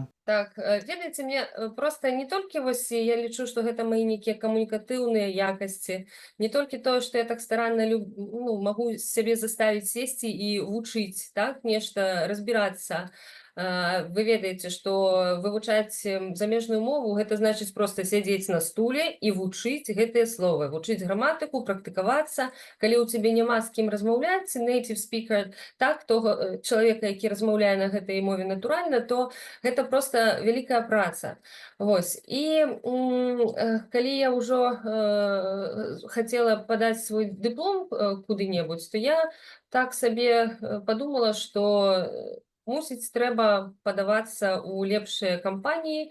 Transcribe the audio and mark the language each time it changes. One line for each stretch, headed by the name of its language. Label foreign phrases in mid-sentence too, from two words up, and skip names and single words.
Belarusian: Так, ведаеце, мне проста не толькі вось я лічу, што гэта мае нейкія камунікатыўныя якасці, не толькі тое, што я так старанна магу сябе заставіць сесці і вучыць, так, нешта разбірацца. Вы ведаеце, што вывучаць замежную мову гэта значыць проста сядзець на стуле і вучыць гэтыя словы, вучыць граматыку, практыкавацца. Калі ў цябе няма з кім размаўляць,
English: native speaker,
Belarusian: так, того чалавека, які размаўляе на гэтай мове натуральна, то гэта проста вялікая праца. Вось. І калі я ўжо хацела падаць свой дыплом куды-небудзь, то я так сабе падумала, што мусіць, трэба падавацца ў лепшыя кампаніі.